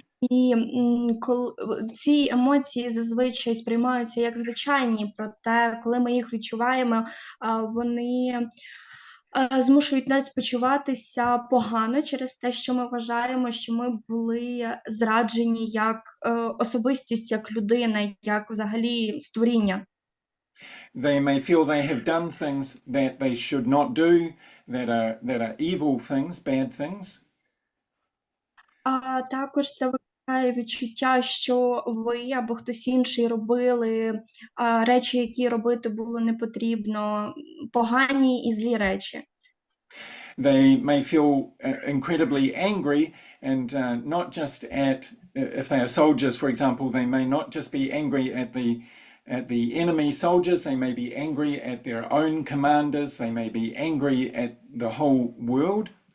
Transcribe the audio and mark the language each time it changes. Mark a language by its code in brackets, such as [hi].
[uk] І ці емоції зазвичай сприймаються як звичайні, проте, коли ми їх відчуваємо, вони змушують нас почуватися погано через те, що ми вважаємо, що ми були зраджені як особистість, як людина, як взагалі створіння. [en] They may feel they have done things that they should not do, that are evil things, bad things. [uk] А також це викликає відчуття, що ви або хтось інший робили речі, які робити було не потрібно, погані і злі речі. [en] They may feel incredibly angry, and not just if they are soldiers, for example, they may not just be angry at the enemy soldiers, they may be angry at their own commanders, they may be angry at the whole world.